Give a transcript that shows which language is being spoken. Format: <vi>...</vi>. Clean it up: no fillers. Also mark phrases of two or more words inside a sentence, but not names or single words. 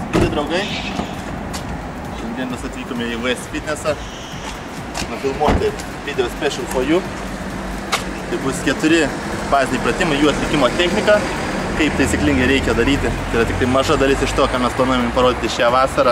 <lt>draugai. Šiandien mes atvykome į VS Fitnessą nufilmuoti video</lt> <en>special for you.</en> <lt>Tai bus 4 baziniai pratimai, jų atlikimo technika, kaip taisyklingai reikia daryti. Tai yra tik tai maža dalis iš to, ką mes planuojame parodyti šią vasarą.</lt>